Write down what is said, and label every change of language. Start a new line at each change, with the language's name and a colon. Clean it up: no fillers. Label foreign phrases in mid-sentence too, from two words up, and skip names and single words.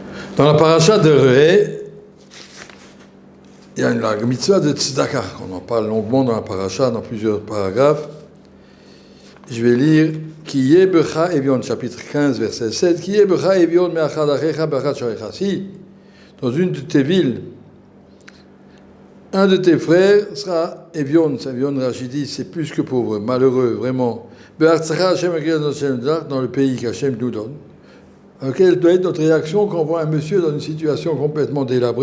French: Dans la paracha de Ré, il y a la mitzvah de tzedaka. On en parle longuement dans la paracha, dans plusieurs paragraphes. Je vais lire
Hebrew: כי יהיה בך אביון,
French: chapitre 15, verset 7.
Hebrew: כי יהיה בך אביון מאחד אחיך באחד שעריך.
French: Si, dans une de tes villes, un de tes frères sera evion, Rachid dit, c'est plus que pauvre, malheureux, vraiment.
Hebrew: בארצך השם
French: dans le pays qu'Hashem nous donne. Quelle doit être notre réaction quand on voit un monsieur dans une situation complètement délabrée?